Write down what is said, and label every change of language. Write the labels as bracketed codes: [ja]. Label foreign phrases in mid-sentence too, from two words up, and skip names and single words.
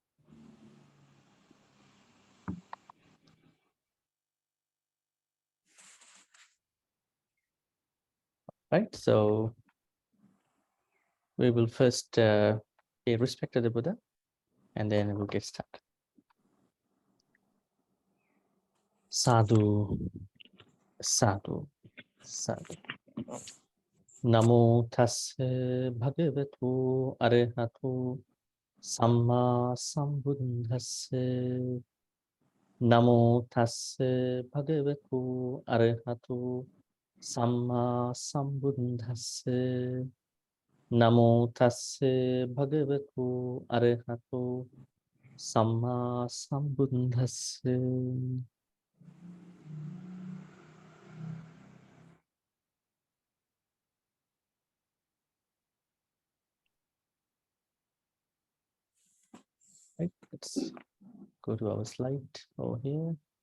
[en] Right, so we will first pay respect to the Buddha, and then we'll get started. [pi] Sadhu, sadhu, sadhu. Namo tassa bhagavatu arahatu samma sambuddhassa. Namo tassa bhagavatu arahatu samma sambuddhassa. Namo tassa bhagavatu arahatu samma sambuddhassa. [en] Right, let's go to our slide over here.